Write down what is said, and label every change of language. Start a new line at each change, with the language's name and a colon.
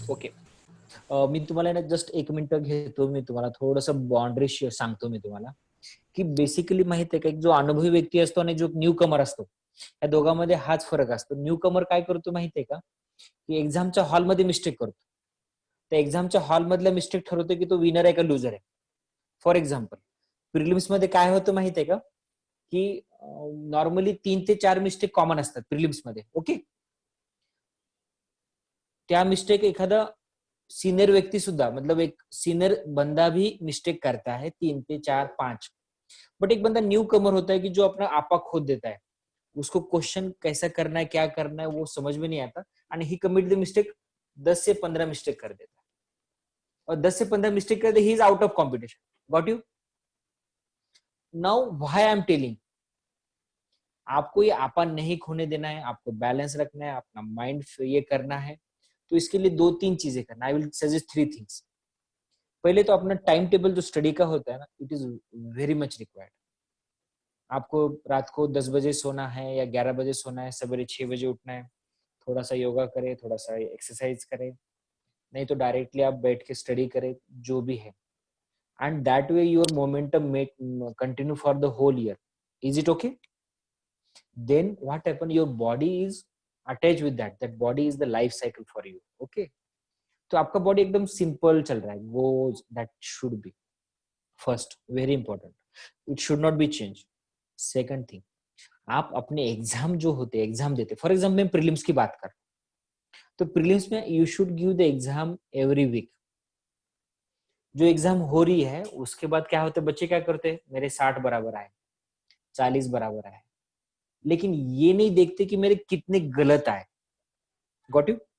Marathi: Okay, मी तुम्हाला ना just 1 minute घेतो. मी तुम्हाला थोडंसं बाउंड्री सांगतो मी तुम्हाला की बेसिकली माहित आहे का, एक जो अनुभवी व्यक्ती असतो आणि जो न्यू कमर असतो या दोघांमध्ये हाच फरक असतो. न्यू कमर काय करतो माहितीये का, की एक्झामच्या हॉलमध्ये मिस्टेक करतो. त्या एक्झामच्या हॉल मधल्या मिस्टेक ठरवतो की तो विनर आहे का लुजर आहे. फॉर एक्झाम्पल प्रिलिम्स मध्ये काय होतं माहित आहे का, की नॉर्मली 3 ते 4 मिस्टेक कॉमन असतात प्रिलिम्स मध्ये. ओके, त्या मिस्टेक एखादा सीनियर व्यक्ति सुद्धा,
Hindi: मतलब एक सीनियर बंदा भी मिस्टेक करता है 3 से 4 5. बट एक बंदा न्यू कमर होता है कि जो अपना आपा खोद देता है, उसको क्वेश्चन कैसा करना है, क्या करना है वो समझ में नहीं आता,
English: And he commit the mistake.
Hindi: 10 से 15 मिस्टेक कर देता है, और 10 से 15 मिस्टेक कर दे,
English: He is out of competition.
Hindi: Got you?
English: now why I am telling,
Hindi: आपको ये आपा नहीं खोने देना है, आपको बैलेंस रखना है, अपना माइंड ये करना है. तो इसके लिए 2-3 चीजें करना.
English: I will suggest 3 things.
Hindi: पहले तो अपना टाइम टेबल जो स्टडी का होता है ना,
English: It is very much required.
Hindi: आपको रात को 10 बजे सोना है या 11 बजे सोना है, सवेरे 6 बजे उठना है. थोड़ा सा योगा करें, थोड़ा सा एक्सरसाइज करें, नहीं तो डायरेक्टली आप बैठ के स्टडी करें, जो भी है.
English: And that way your momentum make continue for the whole year. Is it okay? Then what happen, your body is attached with that body is the life cycle for you.
Hindi: Okay, तो आपका body एकदम simple चल रहा है.
English: वो that should be first, very important. It should not be changed.
Hindi: Second thing, आप अपने exam जो होते हैं, एग्जाम देते, फॉर एग्जाम्पल मैं प्रीलिम्स की बात कर, तो प्रीलिम्स में
English: You should give the exam every week.
Hindi: जो एग्जाम हो रही है उसके बाद क्या होता है, बच्चे क्या करते हैं, मेरे 60 बराबर आए, 40 बराबर आए, लेकिन ये नहीं देखते कि मेरे कितने गलत आए. Got you?